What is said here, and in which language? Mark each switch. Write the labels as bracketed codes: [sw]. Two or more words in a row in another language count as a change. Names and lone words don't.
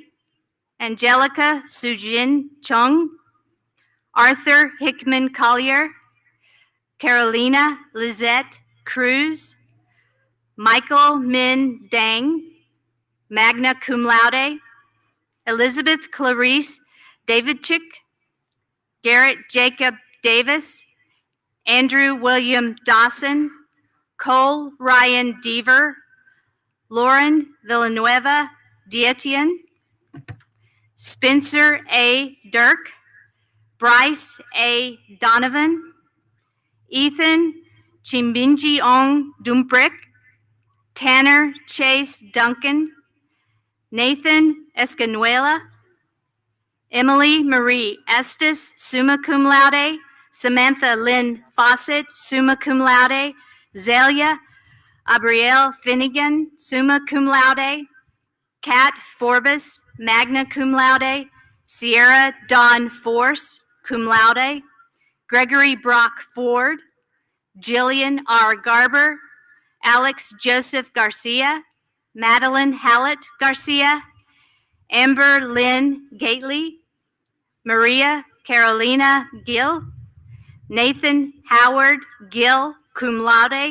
[en] Angelica Sujin Chung. Arthur Hickman Collier. Carolina Lizette Cruz. Michael Min Dang, [la] magna cum laude. [en] Elizabeth Clarice Davidchik. Garrett Jacob Davis. Andrew William Dawson. Cole Ryan Deaver. Lauren Villanueva Dietian. Spencer A. Dirk. Bryce A. Donovan. Ethan Chimbinji Ong Dumbrick. Tanner Chase Duncan. Nathan Escanuela. Emily Marie Estes, [la] summa cum laude. [en] Samantha Lynn Fawcett, [la] summa cum laude. [en] Zelia Abrielle Finnegan, [la] summa cum laude. [en] Kat Forbes, [la] magna cum laude. [en] Sierra Dawn Force, [la] cum laude. [en] Gregory Brock Ford. Jillian R. Garber. Alex Joseph Garcia. Madeline Hallett Garcia. Amber Lynn Gately. Maria Carolina Gill. Nathan Howard Gill, [la] cum laude.